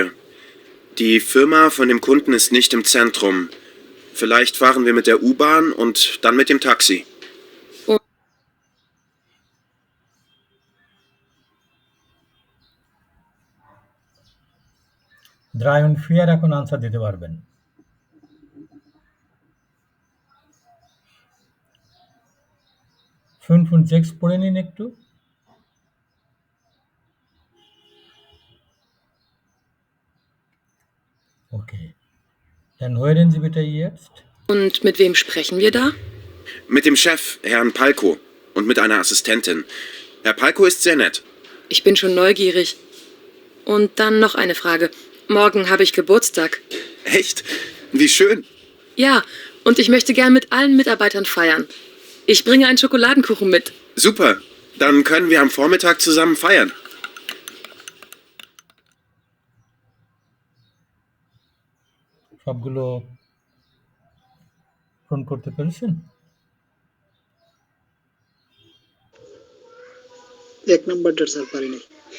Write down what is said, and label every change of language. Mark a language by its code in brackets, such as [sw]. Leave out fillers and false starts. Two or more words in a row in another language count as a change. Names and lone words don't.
[de] Die Firma von dem Kunden ist nicht im Zentrum. Vielleicht fahren wir mit der U-Bahn und dann mit dem Taxi. [bn] 3 und 4 এখন আনসার দিতে পারবেন। 5 und 6 পড়ে নিন একটু। [de] Okay. Dann hören Sie bitte jetzt. Und mit wem sprechen wir da? Mit dem Chef, Herrn Palko, und mit einer Assistentin. Herr Palko ist sehr nett. Ich bin schon neugierig. Und dann noch eine Frage. Morgen habe ich Geburtstag. Echt? Wie schön. Ja, und ich möchte gern mit allen Mitarbeitern feiern. Ich bringe einen Schokoladenkuchen mit. Super, dann können wir am Vormittag zusammen feiern. [bn] সবগুলো পূরণ করতে পেরেছেন? এক নাম্বারটা স্যার পারি নাই।